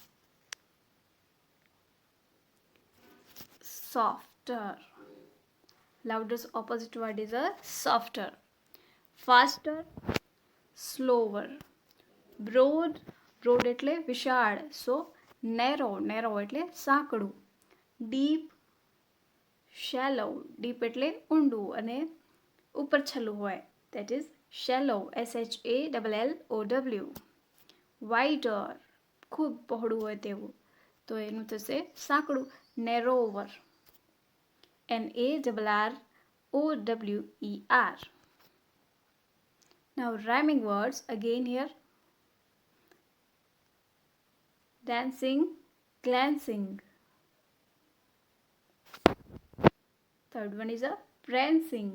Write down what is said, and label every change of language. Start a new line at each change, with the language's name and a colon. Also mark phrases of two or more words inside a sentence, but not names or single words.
English: Softer. Louder opposite word is a softer. Faster, slower. Broad, broad એટલે વિશાળ. So narrow, narrow એટલે સાંકડું. Deep, shallow.
Gujarati: Deep એટલે ઊંડું અને ઉપર છેલ્લું હોય.
English: That is shallow. SHALLOW. Wider,
Gujarati: ખૂબ પહોળું હોય તેવું. તો એનું થશે સાંકડું.
English: Narrower. NARROWER. Now rhyming words again here. Dancing, glancing. Third one is a prancing.